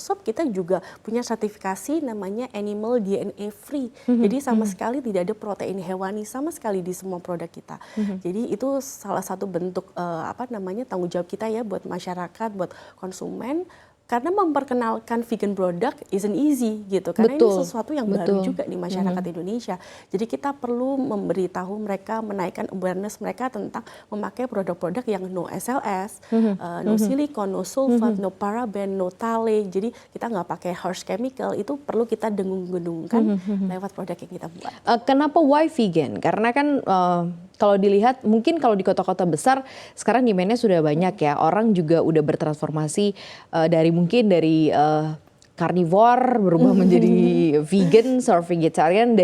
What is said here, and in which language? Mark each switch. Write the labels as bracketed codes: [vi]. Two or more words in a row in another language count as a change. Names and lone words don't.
[id] Sup, kita juga punya sertifikasi namanya Animal DNA Free. Jadi sama sekali tidak ada protein hewani sama sekali di semua produk kita. Jadi itu salah satu bentuk tanggung jawab kita ya buat masyarakat, buat konsumen. Karena memperkenalkan [en] vegan product isn't easy [id] gitu, karena ini sesuatu yang baru juga di masyarakat Indonesia. Jadi kita perlu memberitahu mereka, menaikkan awareness mereka tentang memakai produk-produk yang [en] no SLS, no silikon, no sulfat, no paraben, no talc. [id] Jadi kita nggak pakai [en] harsh chemical, [id] itu perlu kita dengung-dengungkan lewat produk yang kita buat. Kenapa [en] why vegan? [id] Karena kan kalau dilihat mungkin kalau di kota-kota besar sekarang demand-nya sudah banyak ya, orang juga udah bertransformasi dari carnivore berubah menjadi vegan, [en] or vegetarian.